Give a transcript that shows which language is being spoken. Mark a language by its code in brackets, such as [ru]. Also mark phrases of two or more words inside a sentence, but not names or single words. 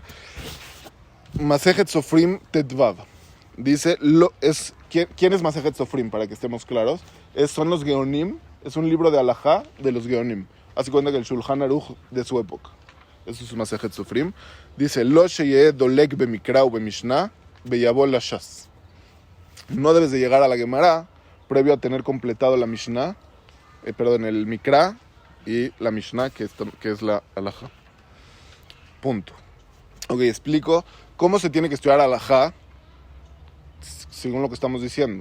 [es] Masejet Sofrim Tetvav. Dice, ¿quién es Masejet Sofrim? Para que estemos claros. Son los Geonim, es un libro de halajá de los Geonim. Hace cuenta que el Shulchan Aruch de su época. Eso es Masejet Sofrim. Dice, [he] לא שיהא דולק במקרא ובמשנה ביבול לש״ס. [es] No debes de llegar a la Gemara previo a tener completado la Mishnah, el Mikra y la Mishnah, que es la halajá. Punto. Ok, explico cómo se tiene que estudiar halajá según lo que estamos diciendo.